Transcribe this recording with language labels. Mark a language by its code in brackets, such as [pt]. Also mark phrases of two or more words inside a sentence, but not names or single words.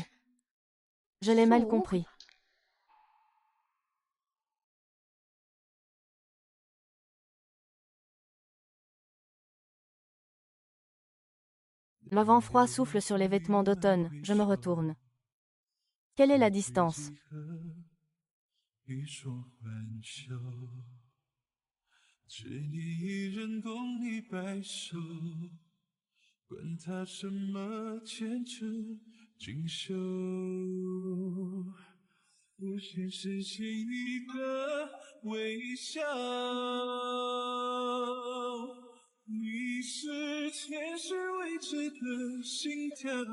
[fr] Je l'ai mal compris. Le vent froid souffle sur les vêtements d'automne, je me retourne. Quelle est la distance? [zh] 欲说还休，只你一人共你白首，管他什么前程锦绣，无限是情你的微笑，你是前世未知的心跳。